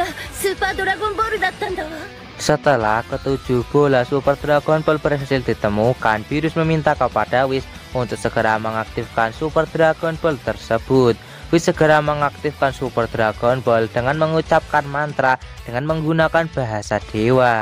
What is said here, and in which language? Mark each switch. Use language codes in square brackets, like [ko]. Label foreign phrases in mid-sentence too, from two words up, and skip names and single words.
[ja] スーパードラゴンボールだったんだわ。 [id] Setelah ketujuh bola Super Dragon Ball berhasil ditemukan, Virus meminta kepada Whis untuk segera mengaktifkan Super Dragon Ball tersebut. Whis segera mengaktifkan Super Dragon Ball dengan mengucapkan mantra dengan menggunakan bahasa dewa.